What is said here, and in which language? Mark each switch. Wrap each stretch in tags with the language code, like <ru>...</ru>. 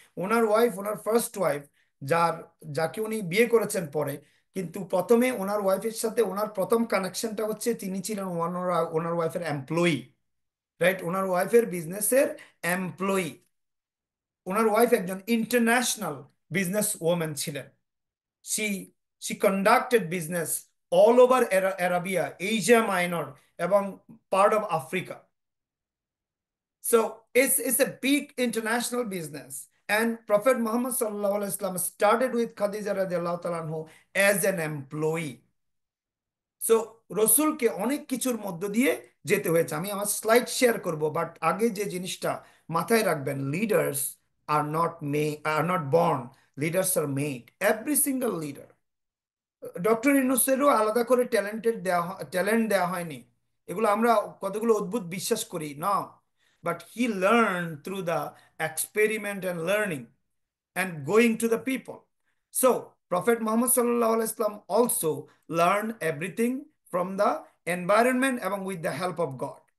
<bn>ওনার wife, ওনার first wife, যাকে উনি বিয়ে করেছেন পরে, কিন্তু প্রথমে ওনার ওয়াইফের সাথে ওনার প্রথম কানেকশনটা হচ্ছে তিনি ছিলেন ওনার ওনার ওয়াইফের এমপ্লয়ি, রাইট? ওনার ওয়াইফের বিজনেসের এমপ্লয়ি। ওনার ওয়াইফ একজন ইন্টারন্যাশনাল বিজনেস ওম্যান ছিলেন।</bn> <en>she she conducted business all over Arabia, Asia Minor,</en> <bn>এবং</bn> <en>part of Africa. So it's a big international business. And Prophet Muhammad sallallahu alaihi wasallam started with Khadija radiallahu ta'ala anhu as an employee.</en> <bn>So রসুলকে অনেক কিছুর মধ্য দিয়ে যেতে হয়েছে। আমি আমার স্লাইড শেয়ার করব, বাট আগে যে জিনিসটা মাথায় রাখবেন,</bn> <en>Leaders are not born, leaders are made. Every single leader,</en> <bn>doctor ইউনূসেরও আলাদা করে ট্যালেন্ট দেওয়া হয়নি। এগুলো আমরা কতগুলো অদ্ভুত বিশ্বাস করি না,</bn> <en>But he learn through the experiment and learning and going to the people. So, Prophet Muhammad sallallahu alaihi wasallam also learned everything from the environment along with the help of God.</en>